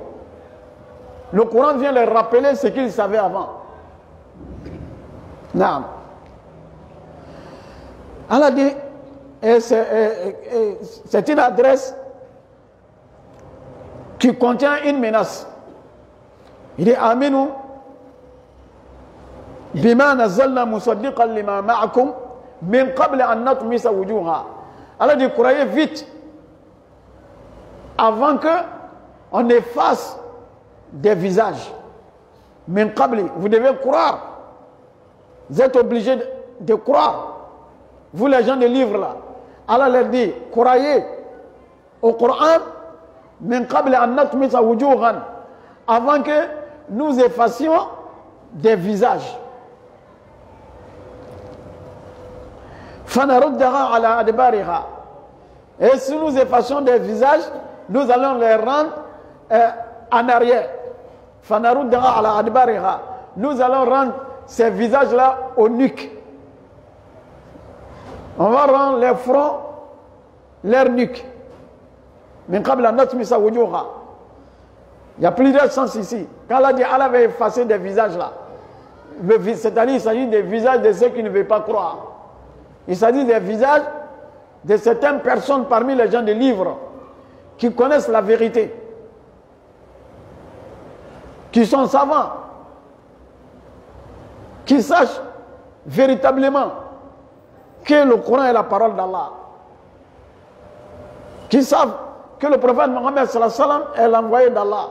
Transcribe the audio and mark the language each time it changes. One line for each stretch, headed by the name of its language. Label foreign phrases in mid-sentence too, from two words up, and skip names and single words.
French: Le Coran vient leur rappeler ce qu'ils savaient avant. Naam. Allah dit, c'est une adresse qui contient une menace. Il dit
Arabic: آمنوا بما نزلنا مصدقا لما معكم من قبل أن نطمس وجوها.
French: Allah dit croyez vite avant que on efface des visages.
Arabic: من قبل,
French: vous devez croire. Vous êtes obligés de croire. Vous les gens des livres là. Allah leur dit croyez au Coran
Arabic: من قبل أن نطمس وجوها,
French: avant que nous effacions des visages.
Arabic: فَنَرُدَّهَا عَلَى أَدْبَارِهَا.
French: Et si nous effaçons des visages, nous allons les rendre en arrière.
Arabic: فَنَرُدَّهَا عَلَى أَدْبَارِهَا.
French: Nous allons rendre ces visages-là au nuque. On va rendre les fronts, leur nuque.
Arabic: مِنْ قَبْلَ نَطْمِسَ وُجُوهَا.
French: Il y a plusieurs sens ici. Quand Allah dit Allah va effacer des visages là, c'est-à-dire il s'agit des visages de ceux qui ne veulent pas croire. Il s'agit des visages de certaines personnes parmi les gens des livres qui connaissent la vérité, qui sont savants, qui sachent véritablement que le Coran est la parole d'Allah, qui savent que le prophète Mohammed
Arabic: صلى الله عليه وسلم
French: est l'envoyé d'Allah.